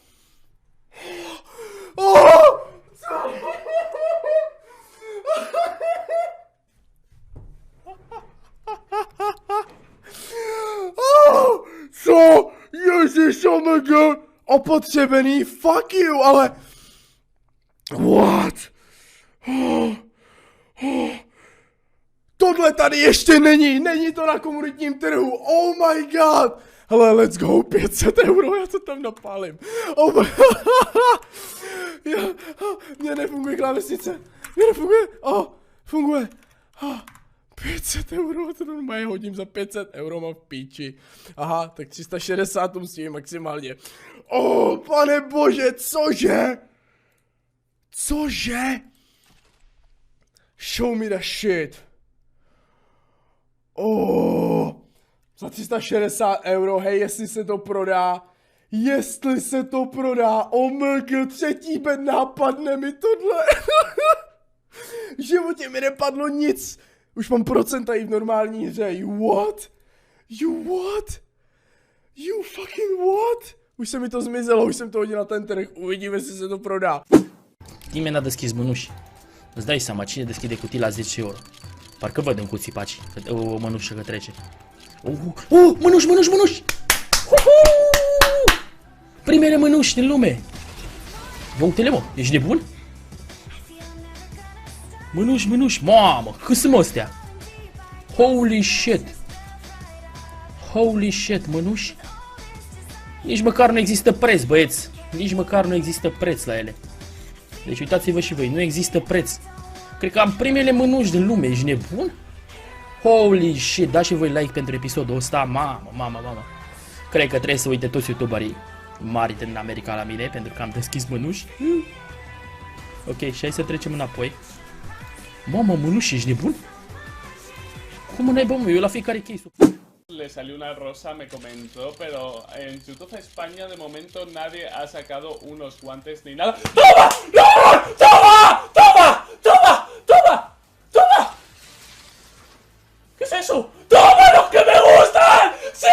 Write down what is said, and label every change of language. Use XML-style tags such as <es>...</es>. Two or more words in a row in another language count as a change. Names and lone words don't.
<cs>Co? Ježiš, omega! Opotřebený,</cs> <en>fuck you,</en> <cs>ale... What? Tohle tady ještě není to na komunitním trhu,</cs> <en>oh my god!</en> <cs>Hele,</cs> <en>let's go,</en> <cs>500 euro, já to tam napálím.</cs> <en>Oh my...</en> <cs>Mně nefunguje klávesnice, mně nefunguje, funguje. 500 euro, to normálně hodím za 500 euro, mám v píči. Aha, tak 360 musím maximálně. Pane bože, cože? Cože?</cs> <en>Show me the shit.</en> <cs>Za 360 euro, hej, jestli se to prodá. Jestli se to prodá, omg, třetí bedna, padne mi tohle. V životě mi nepadlo nic. Už mám procenta i v normální hře.</cs> <en>You what? You what? You fucking what?</en> <cs>Už se mi to zmizelo, už jsem to hodil na ten trh. Uvidíme, jestli se to prodá.</cs> <ro>Nimeni n-a deschis mânuși. Îți dai seama, cine deschide cutii la 10 euro? Parcă văd în cuții paci, o mănușă că trece. Mânuși, mânuși, mânuși! Primele mânuși din lume! Ia uite-le, mă, ești nebun? Mânuși, mânuși, mamă, cât sunt astea?</ro> <en>Holy shit! Holy shit,</en> <ro>mânuși? Nici măcar nu există preț, băieți. Nici măcar nu există preț la ele. Deci uitați-vă și voi, nu există preț. Cred că am primele mânuși din lume, ești nebun?</ro> <en>Holy shit,</en> <ro>dați și voi like pentru episodul ăsta, mamă. Cred că trebuie să uite toți youtuberii mari din America la mine, pentru că am deschis mânuși. Ok, și hai să trecem înapoi. Mamă, mânuși, ești nebun? Cum n-ai bă, mă, eu la fiecare case.</ro> <es>Le salió una rosa, me comentó, pero en YouTube España de momento nadie ha sacado unos guantes ni nada. ¡Toma! ¡Toma! ¡Toma! ¡Toma! ¡Toma! ¡Toma! ¡Toma! ¿Qué es eso? ¡Toma los que me gustan! ¡Sí!</es>